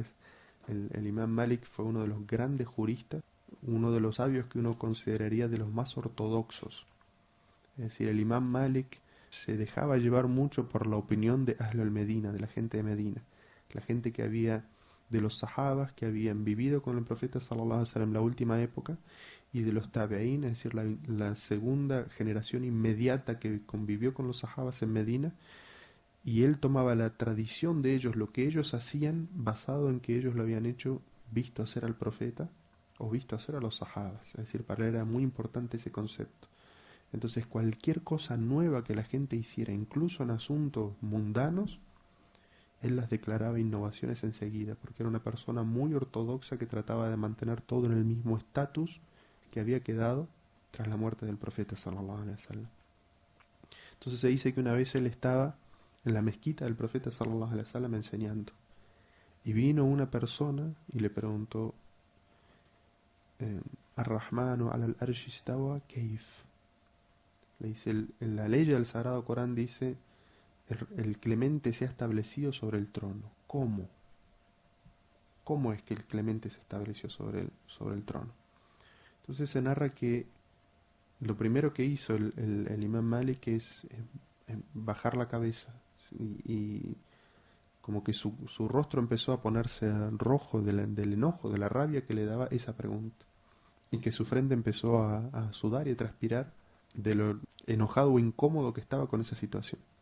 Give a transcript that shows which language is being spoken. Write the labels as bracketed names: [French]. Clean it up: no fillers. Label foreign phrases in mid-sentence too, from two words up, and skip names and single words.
[Spanish] El imam Malik fue uno de los grandes juristas, uno de los sabios que uno consideraría de los más ortodoxos. Es decir, el imam Malik se dejaba llevar mucho por la opinión de [Arabic] أهل المدينة, [Spanish] de la gente de Medina, la gente que había, de los sahabas que habían vivido con el profeta [Arabic] صلى الله عليه وسلم [Spanish] en la última época, y de los tabeín, es decir, la segunda generación inmediata que convivió con los sahabas en Medina, y él tomaba la tradición de ellos, lo que ellos hacían, basado en que ellos lo habían hecho, visto hacer al profeta, o visto hacer a los sahabas. Es decir, para él era muy importante ese concepto. Entonces cualquier cosa nueva que la gente hiciera, incluso en asuntos mundanos, él las declaraba innovaciones enseguida, porque era una persona muy ortodoxa que trataba de mantener todo en el mismo estatus que había quedado tras la muerte del profeta [Arabic] صلى الله عليه وسلم. [Spanish] Entonces se dice que una vez él estaba en la mezquita del profeta [Arabic] صلى الله عليه وسلم [Spanish] enseñando, y vino una persona y le preguntó: [Arabic] الرحمن العرش استوى كيف. [Spanish] Le dice, la ley del Sagrado Corán dice: el clemente se ha establecido sobre el trono. ¿Cómo? ¿Cómo es que el clemente se estableció sobre el trono? Entonces se narra que lo primero que hizo el imam Malik es bajar la cabeza, y como que su rostro empezó a ponerse rojo del enojo, de la rabia que le daba esa pregunta, y que su frente empezó a sudar y a transpirar de lo enojado o incómodo que estaba con esa situación.